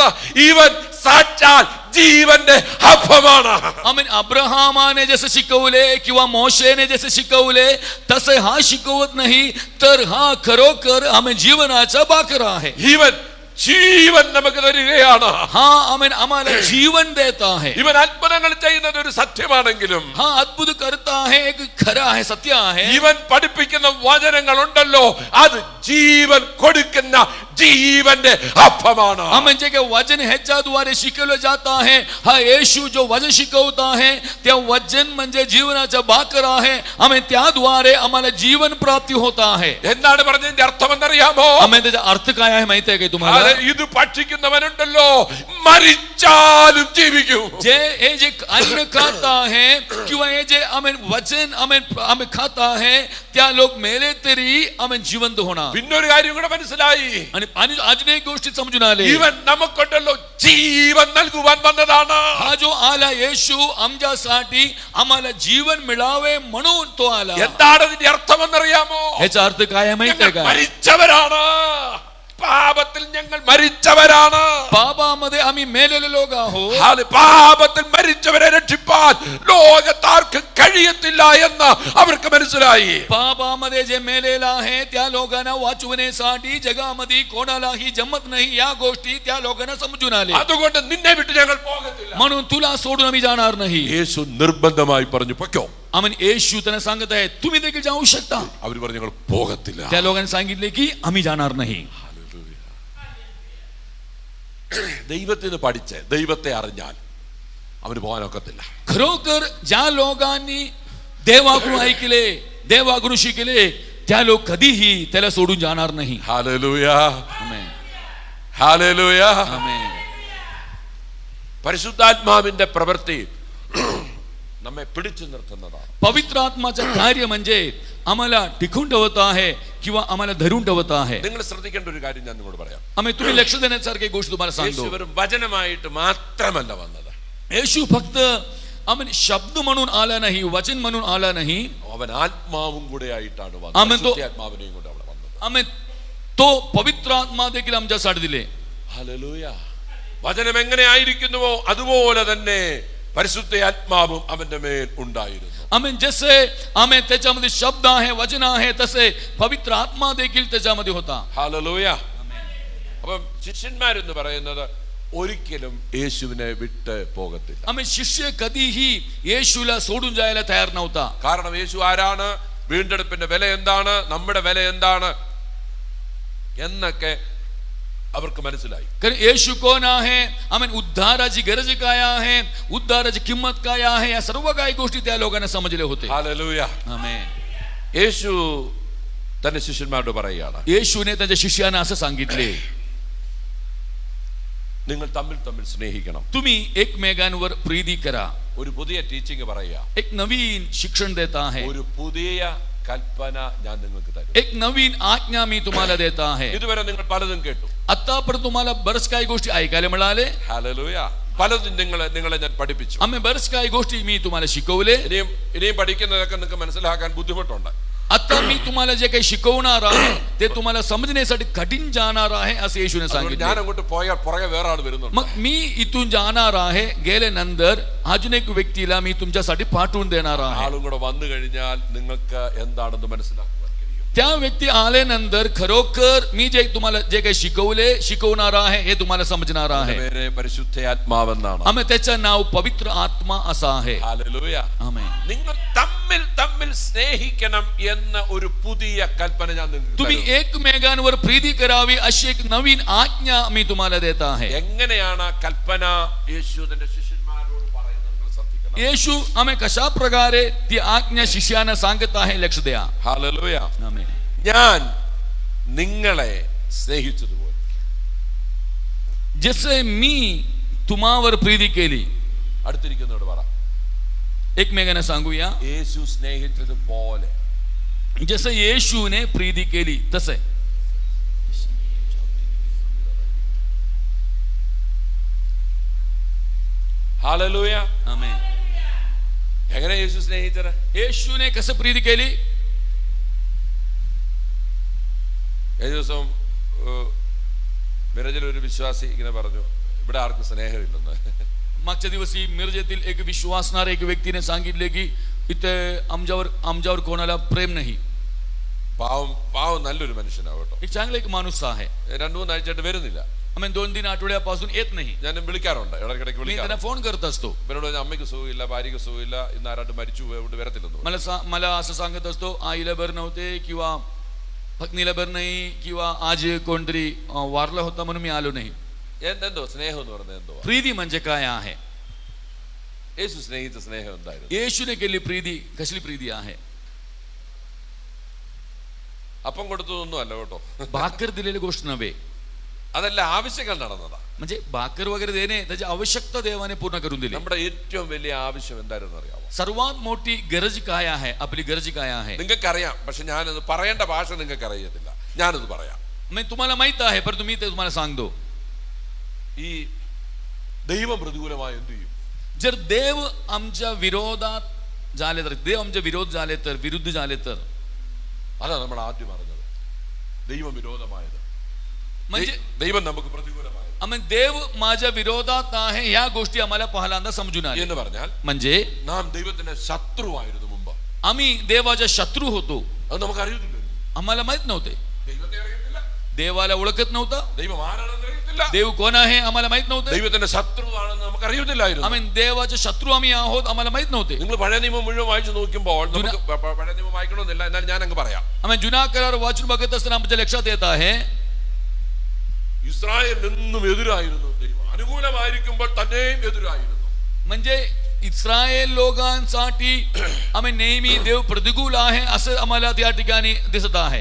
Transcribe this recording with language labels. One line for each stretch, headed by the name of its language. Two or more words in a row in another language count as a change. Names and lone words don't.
Malayalam: ഇവൻ സാക്ഷാൽ ജീവന്റെ അപ്പമാണ്.
Marathi: आम्ही अब्राहमाने जसे शिकवले किंवा मोशेने जसे शिकवले तसे हा शिकवत नाही, तर हा खरोखर आम्ही जीवनाचा बाकर आहे.
Malayalam: ജീവൻ നമുക്ക് തരികയാണ്.
Marathi: हा आम्ही आम्हाला जीवन देत आहे.
Malayalam: ഇവൻ അത്ഭുതങ്ങൾ ചെയ്യുന്നത് ഒരു സത്യമാണെങ്കിലും
Marathi: हा अद्भुत करता आहे एक खरं आहे, सत्य आहे.
Malayalam: ഇവൻ പഠിപ്പിക്കുന്ന വചനങ്ങൾ ഉണ്ടല്ലോ, അത് ജീവൻ കൊടുക്കുന്ന ജീവന്റെ അപ്പമാണ്.
Marathi: आम्ही जे काही वचन ह्याच्याद्वारे शिकवलं जात आहे, हा येशू जो वचन शिकवत आहे त्या वचन म्हणजे जीवनाचा बाकर आहे. आम्ही त्याद्वारे आम्हाला जीवन प्राप्ती होत आहे.
Malayalam: എന്താണ് പറഞ്ഞതിന്റെ അർത്ഥമെന്നറിയാമോ?
Marathi: आम्ही त्याचा अर्थ काय आहे माहिती आहे का तुम्हाला?
Malayalam: ഇത് ഭക്ഷിക്കുന്നവനുണ്ടല്ലോ മരിച്ചാലും ജീവിക്കും.
Marathi: जे हे जे अन्न खात आहे किंवा हे जे आम्ही वचन आम्ही खात आहे त्या लोक मेले तरी आम्ही जिवंत होणार.
Malayalam: പിന്നൊരു കാര്യം കൂടെ മനസ്സിലായി.
Marathi: आणि अजून एक गोष्टी समजून आले.
Malayalam: ഇവൻ നമുക്കുണ്ടല്ലോ ജീവൻ നൽകുവാൻ വന്നതാണ്.
Marathi: हा जो आला येशू आमच्यासाठी आम्हाला जीवन मिळावे म्हणून तो आला.
Malayalam: എന്താണ് ഇതിന്റെ അർത്ഥമെന്നറിയാമോ?
Marathi: ह्याचा अर्थ काय आहे माहिती आहे का?
Malayalam: മരിച്ചവരാണ്. പാപത്തിൽ ഞങ്ങൾ മരിച്ചവരാണ്.
Marathi: പാപमध्ये आम्ही मेलेले लोक आहोत.
Malayalam: പാപത്തിൽ മരിച്ചവരെ രക്ഷിപ്പാൻ ലോകത്താർക്കും കഴിയത്തില്ല എന്ന് അവർക്ക് മനസ്സിലായി.
Marathi: पापामध्ये जे मेलेला आहे त्या लोकांना वाचवण्यासाठी जगामध्ये कोणालाही जमत नाही. या गोष्टी त्या लोकांना समजून आले.
Malayalam: അതുകൊണ്ട് നിന്നെ വിട്ട് ഞങ്ങൾ പോകത്തില്ല.
Marathi: म्हणून तुला सोडून आम्ही जाणार नाही.
Malayalam: യേശു നിർബന്ധമായി പറഞ്ഞു പൊയ്ക്കോ.
Marathi: आम्ही येशू त्यांना सांगत आहे तुम्ही देखील जाऊ शकता.
Malayalam: അവർ പറഞ്ഞു ഞങ്ങൾ പോകത്തില്ല.
Marathi: त्या लोकांनी सांगितले की आम्ही जाणार नाही.
Malayalam: ദൈവത്തിന് പഠിച്ച് ദൈവത്തെ അറിഞ്ഞാൽ അവന് പോകാനൊക്കത്തില്ല.
Marathi: खरोखर ज्या लोकांनी देवाकडून ऐकले, देवाकडून शिकले त्या लोक कधीही त्याला सोडून जाणार नाही.
Malayalam: ഹല്ലേലൂയ,
Marathi: आमेन,
Malayalam: ഹല്ലേലൂയ.
Marathi: आमेन.
Malayalam: പരിശുദ്ധാത്മാവിന്റെ പ്രവൃത്തി നമ്മെ പിടിച്ചു നിർത്തുന്നതാണ്.
Marathi: पवित्र आत्माचं कार्य म्हणजे आम्हाला टिकून ठेवत आहे किंवा आम्हाला धरून ठेवत आहे.
Malayalam: നിങ്ങൾ ശ്രദ്ധിക്കേണ്ട ഒരു കാര്യം ഞാൻ നിങ്ങളോട് പറയാം.
Marathi: आम्ही तुम्ही लक्ष देण्यासारखी गोष्ट तुम्हाला सांगतो.
Malayalam: യേശു വെറും വചനമായിട്ട് മാത്രമല്ല വന്നത്.
Marathi: येशू फक्त आम्ही शब्द म्हणून आला नाही, वचन म्हणून आला नाही.
Malayalam: അവൻ ആത്മാവും കൂടെ ആയിട്ടാണ് വന്നത്. ആമേൻ. ആത്മാവിനെയും കൂടെ അവിടെ വന്നത്.
Marathi: आम्ही तो पवित्र आत्मा देखील आमच्यासाठी दिले.
Malayalam: ഹല്ലേലൂയ. വചനം എങ്ങനെ ആയിരിക്കുന്നുവോ അതുപോലെ തന്നെ പരിശുദ്ധ ആത്മാവും അവന്റെ മേൽ ഉണ്ടായിരുന്നു.
Marathi: आम्ही जसे आम्ही त्याच्यामध्ये शब्द आहे, वचन आहे, तसे पवित्र आत्मा देखील त्याच्यामध्ये होता.
Malayalam: ഹല്ലേലൂയ. അപ്പം ശിഷ്യന്മാരെന്ന് പറയുന്നത് ഒരിക്കലും യേശുവിനെ വിട്ട് പോകത്തില്ല.
Marathi: आम्ही शिष्य कधीही येशूला सोडून जायला तयार नव्हता.
Malayalam: കാരണം യേശു ആരാണ്, വീണ്ടെടുപ്പിന്റെ വില എന്താണ്, നമ്മുടെ വില എന്താണ് എന്നൊക്കെ അവർക്ക് മനസ്സിലായി.
Marathi: कारण येशू कोण आहे, आम्ही उद्धाराची गरज काय आहे, उद्धाराची किंमत काय आहे, या सर्व काही गोष्टी त्या लोकांना समजले होते.
Malayalam: ഹല്ലേലൂയ.
Marathi: आमेन.
Malayalam: യേശു തന്റെ ശിഷ്യന്മാരോട് പറയുകയാണ്,
Marathi: येशूने त्याच्या शिष्यांना असं सांगितले
Malayalam: നിങ്ങൾ തമ്മിൽ തമ്മിൽ സ്നേഹിക്കണം.
Marathi: तुम्ही एकमेकांवर प्रीती करा.
Malayalam: ഒരു പുതിയ ടീച്ചിങ് പറയുക,
Marathi: एक नवीन शिक्षण देत आहे.
Malayalam: ഒരു പുതിയ കൽപ്പന ഞാൻ നിങ്ങൾക്ക് തരും.
Marathi: एक नवीन आज्ञा मी तुम्हाला देता है.
Malayalam: ഇതുവരെ നിങ്ങൾ പലതും കേട്ടു.
Marathi: आतापर्यंत तुम्हाला बरंच काही गोष्टी ऐकायला मिळाले.
Malayalam: ഹല്ലേലൂയ. പലതും നിങ്ങളെ ഞാൻ പഠിപ്പിച്ചു.
Marathi: आम्ही बरंच काही गोष्टी मी तुम्हाला शिकवले.
Malayalam: ഇനിയും പഠിക്കുന്നതൊക്കെ നിങ്ങൾക്ക് മനസ്സിലാക്കാൻ ബുദ്ധിമുട്ടുണ്ട്.
Marathi: आता मी तुम्हाला जे काही शिकवणार आहे ते तुम्हाला समजण्यासाठी कठीण जाणार आहे असं येशूने सांगितले.
Malayalam: ഞാൻ അങ്ങോട്ട് പോയാൽ പുറകെ വേറെ ആൾ വരുന്നുണ്ട്.
Marathi: मग मी इथून जाणार आहे, गेल्यानंतर अजून एक व्यक्तीला मी तुमच्यासाठी पाठवून देणार आहे.
Malayalam: ആളും കൂടെ വന്നു കഴിഞ്ഞാൽ നിങ്ങൾക്ക് എന്താണെന്ന് മനസ്സിലാക്കുവാൻ കഴിയും.
Marathi: त्या व्यक्ती आल्यानंतर खरोखर मी जे तुम्हाला जे काही शिकवणार आहे हे तुम्हाला समजणार आहे.
Malayalam: പേര് പരിശുദ്ധാത്മാവെന്നാണ്.
Marathi: आम्ही त्याचं नाव पवित्र आत्मा असं आहे.
Malayalam: ഹല്ലേലൂയ.
Marathi: आमेन.
Malayalam: നിങ്ങൾ തമ്മിൽ സ്നേഹിക്കണം എന്ന ഒരു പുതിയ കൽപ്പന ഞാൻ നിങ്ങൾക്ക്
Marathi: तुम्ही
Malayalam: തരുന്നു.
Marathi: एकमेकांवर प्रीती करावी अशी एक नवीन आज्ञा मी तुम्हाला देत आहे.
Malayalam: എങ്ങനെയാണ് ആ കൽപ്പന യേശു തന്റെ ശിഷ്യന്മാരോട് പറയുന്നത് നിങ്ങൾ ശ്രദ്ധിക്കണം.
Marathi: येशू आम्ही कशा प्रकारे ती आज्ञा शिष्याना सांगत आहे लक्ष द्या.
Malayalam: ഹല്ലേലൂയ.
Marathi: आमेन.
Malayalam: ഞാൻ നിങ്ങളെ സ്നേഹിച്ചതുപോലെ
Marathi: जसे मी तुम्हावर प्रीती केली.
Malayalam: അടുത്തിരിക്കുന്നവരോട് പറ,
Marathi: एकमेकांना सांगूया.
Malayalam: യേശു സ്നേഹിച്ചതുപോലെ.
Marathi: जसं येशूने प्रीती केली तसे.
Malayalam: ഹല്ലേലൂയ.
Marathi: आमेन.
Malayalam: എങ്ങനെ യേശു സ്നേഹിച്ചത്?
Marathi: येशूने कसं प्रीती केली?
Malayalam: ഏഴ് ദിവസം മിറജിൽ ഒരു വിശ്വാസി ഇങ്ങനെ പറഞ്ഞു, ഇവിടെ ആർക്കും സ്നേഹമില്ലെന്ന്.
Marathi: मागच्या दिवशी मिरजेतील एक विश्वासणाऱ्या एक व्यक्तीने सांगितले की इथे आमच्यावर कोणाला प्रेम नाही.
Malayalam: പാവം നല്ലൊരു മനുഷ്യനാവും കേട്ടോ.
Marathi: एक चांगला एक माणूस आहे.
Malayalam: 2-3 ആഴ്ചയായിട്ട് വരുന്നില്ല.
Marathi: आम्ही 2-3 आठवड्यापासून येत नाही.
Malayalam: ഞാനും വിളിക്കാറുണ്ട്, ഇടയ്ക്കിടയ്ക്ക്
Marathi: मी
Malayalam: വിളിക്കാറുണ്ട്.
Marathi: त्यांना फोन करत असतो.
Malayalam: ഇവരോട് പറഞ്ഞ അമ്മയ്ക്ക് സുഖമില്ല, ഭാര്യയ്ക്ക് സുഖമില്ല, ഇന്ന് ആരാണ്ട് മരിച്ചു അതുകൊണ്ട് വരത്തില്ലെന്ന്.
Marathi: मला असं सांगत असतो, आईला बरं नव्हते किंवा पत्नीला बरं नाही किंवा आज कोणतरी वारला होता म्हणून मी आलो नाही.
Malayalam: എന്തോ സ്നേഹം എന്ന് പറഞ്ഞത് എന്തോ.
Marathi: प्रीती म्हणजे काय आहे?
Malayalam: യേശു സ്നേഹിച്ച സ്നേഹം എന്തായിരുന്നു?
Marathi: येशूने केली प्रीती कसली प्रीती आहे?
Malayalam: അപ്പം കൊടുത്തതൊന്നും അല്ല കേട്ടോ.
Marathi: भाकर दिलेली गोष्ट नव्हे.
Malayalam: അതല്ല, ആവശ്യങ്ങൾ നടന്നതാ.
Marathi: म्हणजे भाकर वगैरे देणे त्याची आवश्यकता देवाने पूर्ण करून दिली.
Malayalam: നമ്മുടെ ഏറ്റവും വലിയ ആവശ്യം എന്തായിരുന്നു അറിയാമോ?
Marathi: सर्वात मोठी गरज काय आहे? आपली गरज काय आहे?
Malayalam: നിങ്ങൾക്കറിയാം, പക്ഷെ ഞാനത് പറയേണ്ട ഭാഷ നിങ്ങൾക്ക് അറിയത്തില്ല. ഞാനത് പറയാം.
Marathi: मी तुम्हाला माहित आहे परंतु मी ते तुम्हाला सांगतो.
Malayalam: ഈ ദൈവം പ്രതികൂലമായി എന്ത് ചെയ്യും?
Marathi: जर देव आमच्या विरोधात झाले तर, देव आमच्या विरोध झाले तर, विरुद्ध झाले तर,
Malayalam: അതാണ് നമ്മൾ ആദ്യം പറഞ്ഞത്. ദൈവം വിരോധമായത്,
Marathi: म्हणजे
Malayalam: ദൈവം നമുക്ക് പ്രതികൂലമായത്
Marathi: आम्ही देव माझ्या विरोधात आहे ह्या गोष्टी आम्हाला पहिल्यांदा समजून आल्या.
Malayalam: എന്ന് പറഞ്ഞാൽ
Marathi: म्हणजे
Malayalam: നാം ദൈവത്തിന്റെ ശത്രുവായിരുന്നു മുമ്പ്.
Marathi: आम्ही देवाच्या शत्रू होतो.
Malayalam: അത് നമുക്ക് അറിയത്തില്ല.
Marathi: आम्हाला माहित नव्हते.
Malayalam: ദൈവത്തെ അറിയത്തില്ല.
Marathi: देवाला ओळखत नव्हतं.
Malayalam: ദൈവം ആരാണെന്ന് അറിയത്തില്ല.
Marathi: देव कोण आहे आम्हाला माहित नव्हतं.
Malayalam: ദൈവത്തിന്റെ ശത്രുവാണെന്ന് നമുക്ക് അറിയത്തില്ലായിരുന്നു.
Marathi: आम्ही देवाचे शत्रू आम्ही आहोत आम्हाला माहित नव्हते.
Malayalam: നിങ്ങൾ പഴയ നിയമം മുഴുവൻ വായിച്ചു നോക്കുമ്പോൾ നമുക്ക് പഴയ നിയമം വായിക്കണമെന്നില്ല, എന്നാൽ ഞാൻ അങ്ങ് പറയാം.
Marathi: आम्ही जुना करार वाचून बघत असताना आमच्या लक्षात येत आहे
Malayalam: ഇസ്രായേൽ എന്നും എതിരായിരുന്നു ദൈവം. അനുകൂലമായിരിക്കുമ്പോൾ തന്നെയും എതിരായിരുന്നു.
Marathi: म्हणजे इस्रायल लोकांसाठी आम्ही नेहमी देव प्रतिकूल आहे असं आम्हाला त्या ठिकाणी दिसत आहे.